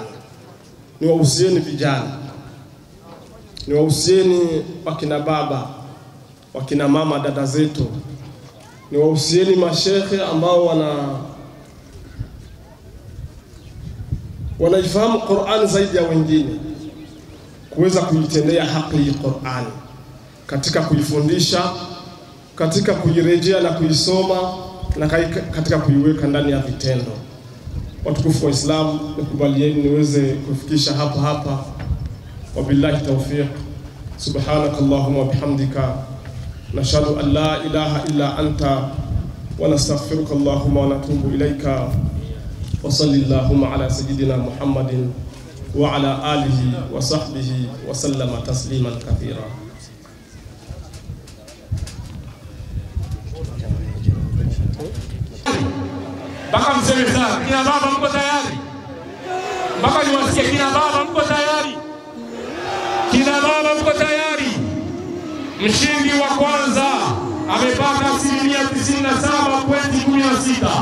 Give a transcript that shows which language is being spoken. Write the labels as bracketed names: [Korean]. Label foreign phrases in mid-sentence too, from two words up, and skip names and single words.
[Swahili] Niwahusieni vijana, niwahusieni wakina baba, wakina mama, dada zetu, niwahusieni mashekhe ambao wanaifahamu Qur'ani zaidi ya wengine, kuweza kuitendea haki hii Qur'ani, katika kuifundisha, katika kuirejea na kuisoma, na katika kuiweka ndani ya vitendo. Watukufu wa Islam, nikubalieni niweze kufikisha hapa. [Arabic] وبالله التوفيق. سبحانك اللهم وبحمدك نشهد أن لا إله إلا أنت ونستغفرك اللهم ونتوب إليك. وصلى الله على سيدنا محمد وعلى آله وصحبه وسلم تسليما كثيرا. [Swahili] Mpaka mseme sana. Kina baba mko tayari? Mpaka niwasikie kina baba mko tayari? Kina baba mko tayari? Mshindi wa kwanza amepata 97.16.